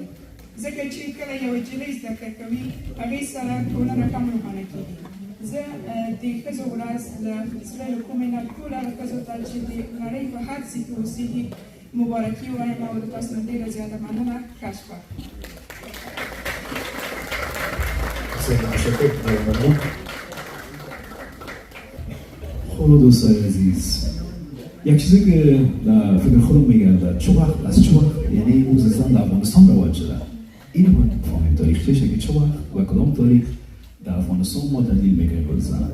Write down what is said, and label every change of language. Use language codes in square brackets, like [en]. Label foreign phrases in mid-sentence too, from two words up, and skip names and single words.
[ps] ځکه چې کله یوه نجلۍ زده کړه کوي، هغې سره ټولنه کم روښانه کېږي. زه د ښځو ورځ له زړه له کومې نه ټولو هغه ښځو ته چې د نړۍ په هر ځای کې اوسېږي مبارکي وایم او د تاسو نه ډېره زیاته مننه. ښه شپه. [fa] خب دوستان عزیز، یک چیزی که در فکر خودم میگردد، از چه وقت یعنی روز زن در افغانستان رواج شده، اینو باید بفهمیم تاریخچه‌ش که چه وقت و کدام تاریخ در افغانستان ما دلیل میگه روز زن.